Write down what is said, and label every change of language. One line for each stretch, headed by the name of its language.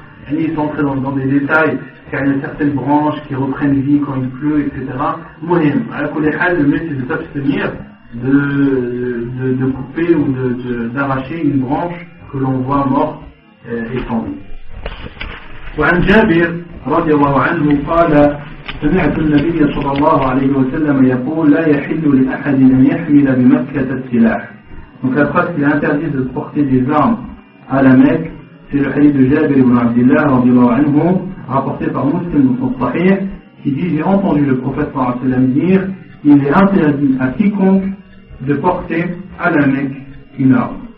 French: Et ils sont entrés dans des détails, car il y a certaines branches qui reprennent vie quand il pleut, etc. Mohim, le mieux c'est de s'abstenir de couper ou d'arracher une branche que l'on voit morte et sans vie.
Arabic: وعن جابر رضي الله عنه قال سمعت النبي صلى الله عليه وسلم يقول لا يحل لأحد أن يحمل بمكة السلاح.
French: Donc la phrase qu'il est interdit de porter des armes à la Mecque, c'est le hadith de Jabir ibn Abdullah radiyallahu anhu, rapporté par Muslim dans son Sahih, qui dit j'ai entendu le prophète sallallahu alayhi wa sallam dire il est interdit à quiconque de porter à la Mecque une arme.